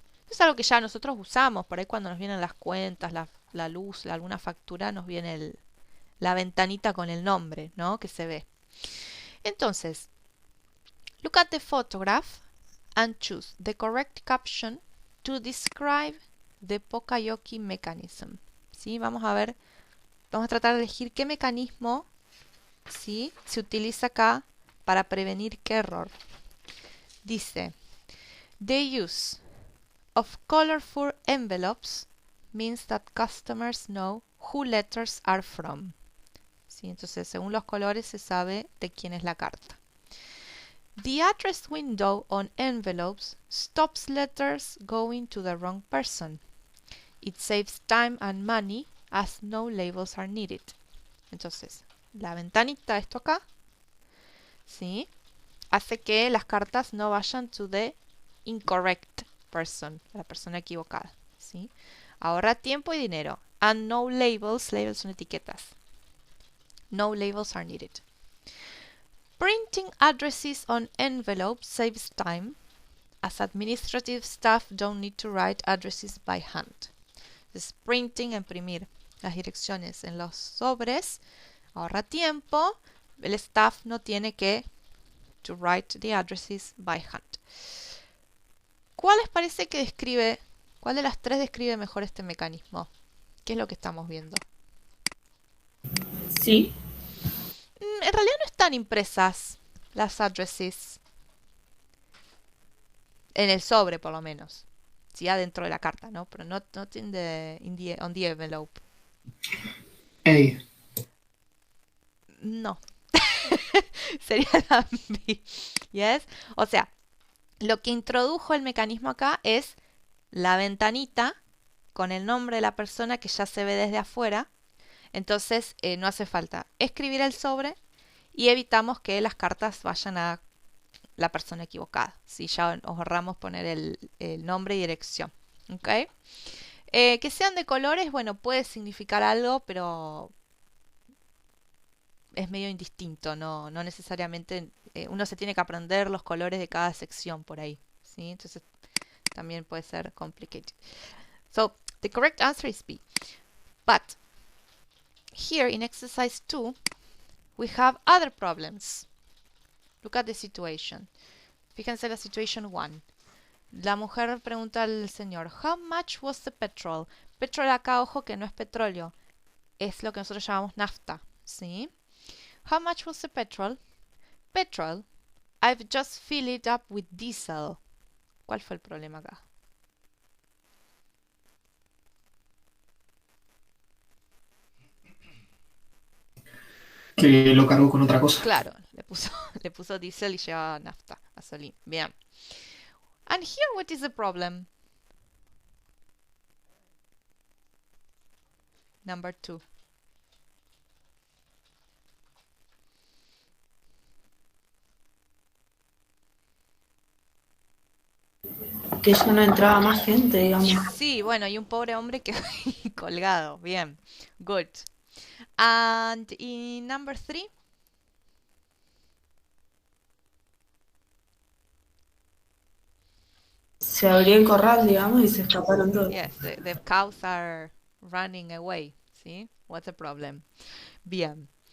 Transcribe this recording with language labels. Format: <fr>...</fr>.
<es>Es algo que ya nosotros usamos. Por ahí cuando nos vienen las cuentas, la luz, alguna factura, nos viene la ventanita con el nombre, ¿no? Que se ve. Entonces,</es> <en>look at the photograph and choose the correct caption to describe the Pokayoki mechanism.</en> <es>¿Sí? Vamos a ver, vamos a tratar de elegir qué mecanismo, ¿sí?, se utiliza acá para prevenir qué error. Dice,</es> <en>the use of colorful envelopes means that customers know who letters are from.</en> <es>¿Sí? Entonces, según los colores se sabe de quién es la carta.</es> <en>The address window on envelopes stops letters going to the wrong person. It saves time and money as no labels are needed.</en> <es>Entonces, la ventanita, esto acá, ¿sí?, hace que las cartas no vayan</es> <en>to the incorrect person,</en> <es>la persona equivocada, ¿sí? Ahorra tiempo y dinero.</es> <en>And no labels, labels</en> <es>son etiquetas.</es> <en>No labels are needed. Printing addresses on envelopes saves time, as administrative staff don't need to write addresses by hand.</en> <es>Entonces, printing, imprimir las direcciones en los sobres, ahorra tiempo. El staff no tiene que</es> <en>to write the addresses by hand.</en> <es>¿Cuál les parece que describe, cuál de las tres describe mejor este mecanismo? ¿Qué es lo que estamos viendo? Sí. En realidad no están impresas las addresses en el sobre, por lo menos. Sí, adentro de la carta, ¿no? Pero</es> <en>not on the envelope.</en> <es>A. No. Sería la B.</es> <en>Yes.</en> <es>O sea, lo que introdujo el mecanismo acá es la ventanita con el nombre de la persona que ya se ve desde afuera. Entonces no hace falta escribir el sobre y evitamos que las cartas vayan a la persona equivocada. Si ya nos ahorramos poner el nombre y dirección. ¿Ok? Que sean de colores, bueno, puede significar algo, pero es medio indistinto. No necesariamente uno se tiene que aprender los colores de cada sección por ahí. ¿Sí? Entonces también puede ser complicated.</es> <en>So, the correct answer is B. But here in exercise 2, we have other problems. Look at the situation.</en> <es>Fíjense la</es> <en>situation 1.</en> <es>La mujer pregunta al señor,</es> <en>how much was the petrol?</en> <es>Petrol acá, ojo que no es petróleo. Es lo que nosotros llamamos nafta. ¿Sí?</es> <en>How much was the petrol? Petrol. I've just filled it up with diesel.</en> <es>¿Cuál fue el problema acá? Que lo cargo con otra cosa. Claro, le puso diésel y llevaba nafta, gasolina. Bien.</es> <en>And here, what is the problem? Number 2.</en> <es>Que ya no entraba más gente, digamos. Sí, bueno, y un pobre hombre que colgado. Bien.</es> <en>Good. And in number 3.</en> <es>Se abrió el corral, digamos, y se escaparon todos.</es> <en>Yes, the cows are running away.</en> <es>¿Sí?</es> <en>What's the problem?</en> <es>Bien.</es>